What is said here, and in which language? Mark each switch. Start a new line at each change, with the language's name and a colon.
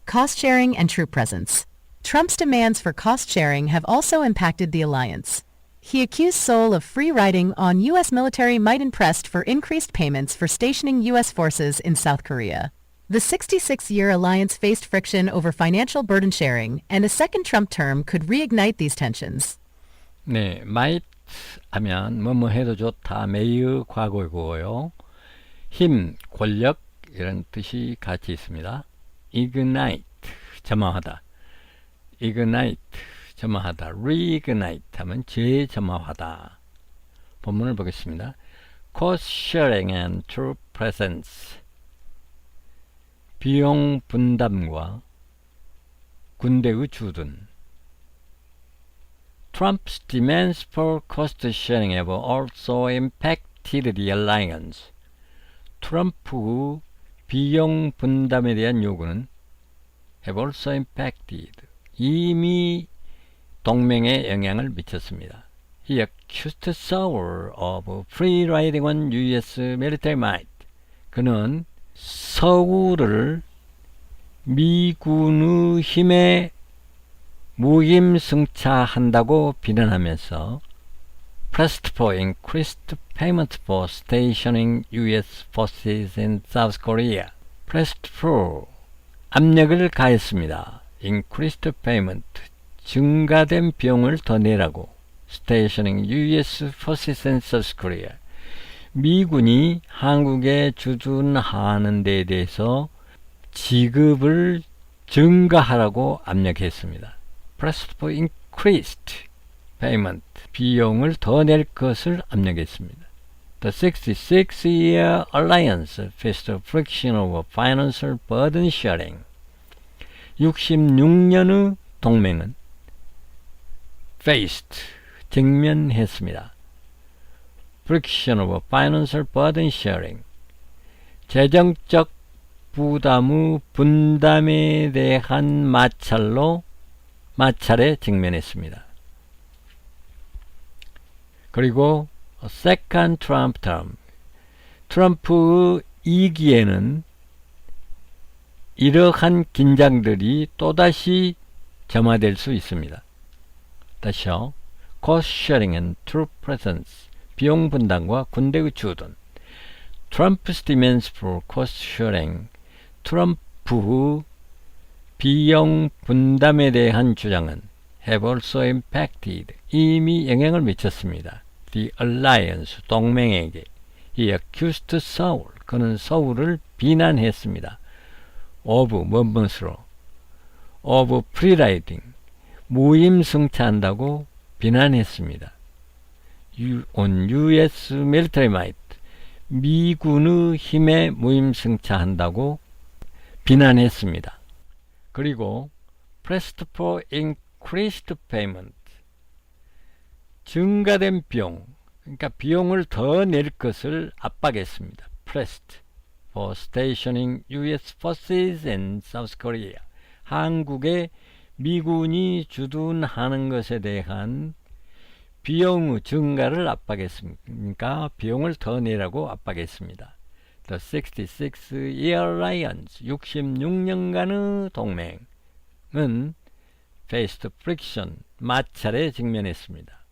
English: Cost-sharing and troop presence. Trump's demands for cost-sharing have also impacted the alliance. He accused Seoul of free-riding on U.S. military might and pressed for increased payments for stationing U.S. forces in South Korea. The 66-year alliance faced friction over financial burden sharing, and a second Trump term could reignite these tensions.
Korean: 네, might 하면 뭐뭐 해도 좋다, 매우 과거이고요. 힘, 권력 이런 뜻이 같이 있습니다. ignite, 점화하다. ignite, 점화하다. reignite 하면 재점화하다. 본문을 보겠습니다.
English: cost sharing and troop presence
Korean: 비용 분담과 군대의 주둔
English: Trump's demands for cost sharing have also impacted the alliance.
Korean: 트럼프 비용 분담에 대한 요구는
English: have also impacted
Korean: 이미 동맹에 영향을 미쳤습니다.
English: He accused Seoul of free riding on U.S. military might.
Korean: 그는 서울을 미군의 힘에 무임승차한다고 비난하면서
English: pressed for increased payment for stationing U.S. forces in South Korea. pressed for
Korean: 압력을 가했습니다.
English: increased payment
Korean: 증가된 비용을 더 내라고
English: stationing U.S. forces in South Korea
Korean: 미군이 한국에 주둔하는 데에 대해서 지급을 증가하라고 압력했습니다.
English: Pressed for increased payment,
Korean: 비용을 더 낼 것을 압력했습니다.
English: The 66-year alliance faced friction over financial burden sharing.
Korean: 66년의 동맹은 faced, 직면했습니다.
English: friction over financial burden sharing.
Korean: 재정적 부담의 분담에 대한 마찰에 직면했습니다. 그리고
English: second Trump term,
Korean: 트럼프의 2기에는 이러한 긴장들이 또다시 점화될 수 있습니다. 다시요.
English: cost sharing and troop presence,
Korean: 비용 분담과 군대의 주둔.
English: Trump's demands for cost sharing,
Korean: 트럼프의 비용 분담에 대한 주장은
English: have also impacted,
Korean: 이미 영향을 미쳤습니다.
English: The alliance,
Korean: 동맹에게.
English: He accused Seoul,
Korean: 그는 서울을 비난했습니다. of, 무엇으로?
English: of pre-riding,
Korean: 무임승차한다고 비난했습니다.
English: on US military might,
Korean: 미군의 힘에 무임승차한다고 비난했습니다. 그리고
English: pressed for increased payment,
Korean: 증가된 비용, 그러니까 비용을 더 낼 것을 압박했습니다.
English: pressed for stationing US forces in South Korea,
Korean: 한국에 미군이 주둔하는 것에 대한 비용의 증가를 압박했으니까 비용을 더 내라고 압박했습니다.
English: The 66-year alliance,
Korean: 66년간의 동맹은
English: faced friction,
Korean: 마찰에 직면했습니다.